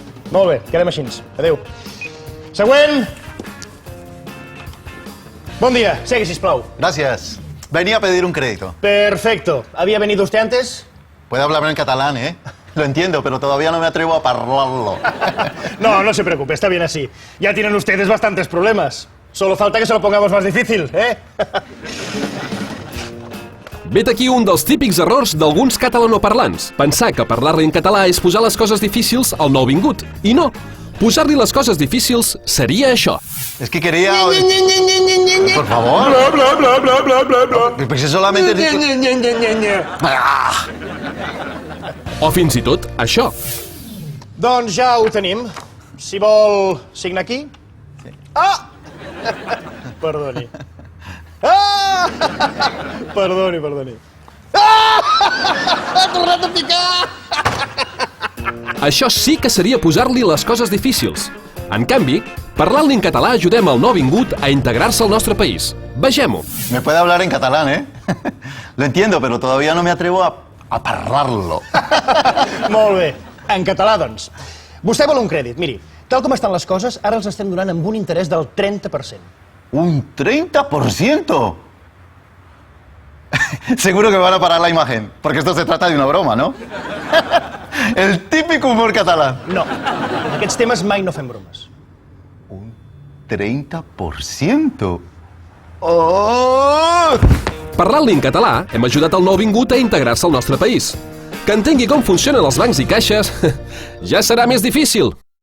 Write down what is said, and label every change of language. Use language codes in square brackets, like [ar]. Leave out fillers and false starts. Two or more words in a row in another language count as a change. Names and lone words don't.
[ca] Molt bé, quedem així. Adéu. Següent. Bon dia, segui, sisplau. [es] Gracias. Venía a pedir un crédito. Perfecto. ¿Había venido usted antes? Puede hablarme en catalán, ¿eh? Lo entiendo, pero todavía no me atrevo a parlarlo. No, no se preocupe, está bien así. Ya tienen ustedes bastantes problemas. Solo falta que se lo pongamos más difícil, ¿eh? [ca] Vet aquí un dels típics errors d'alguns catalanoparlants. Pensar que parlar-li en català és posar les coses difícils al nouvingut. I no. Posar-li les coses difícils seria això. [es] Es que quería... Por favor. Bla, bla, bla, bla, bla, bla, bla. Pues si solamente... Ah. [ca] O fins i tot això. Doncs ja ho tenim. Si vol signar aquí. Ah! Perdoni. Ah! Perdoni. Ah! Ha tornat a picar! Això sí que seria posar-li les coses difícils. En canvi, parlant-li en català ajudem el nouvingut a integrar-se al nostre país. Vegem-ho. [es] Me puede hablar en catalán, ¿eh? Lo entiendo, pero todavía no me atrevo a parlarlo. [ca] Molt bé. En català, doncs. Vostè vol un crèdit. Miri, tal com estan les coses, ara els estem donant amb un interès del 30%. [es] ¿Un 30%? Seguro que me van a parar la imagen, porque esto se trata de una broma, ¿no? El típico humor catalán. [ca] No. En aquests temes mai no fem bromes. 30%. Oh! Parlant-li en català, hem ajudat el nouvingut a integrar-se al nostre país. Que entengui com funcionen els bancs i caixes ja serà més difícil.